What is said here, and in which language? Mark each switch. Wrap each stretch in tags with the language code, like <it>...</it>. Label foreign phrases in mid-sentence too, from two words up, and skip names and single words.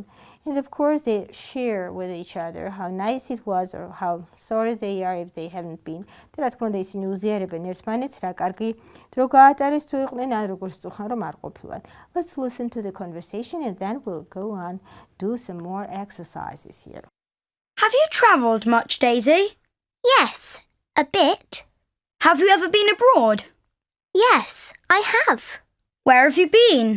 <en>And of course, they share with each other how nice it was or how sorry they are if they haven't been.</en> <ka>და რა თქმა უნდა, ისინი უზიარებენ ერთმანეთს, რა კარგი დრო გაატარეს თუ იყვნენ, ან როგორც წუხან რომ არ ყოფილან.</ka> <en>Let's listen to the conversation and then we'll go on, do some more exercises here. Have you travelled much, Daisy? Yes, a bit. Have you ever been abroad? Yes, I have. Where have you been?</en>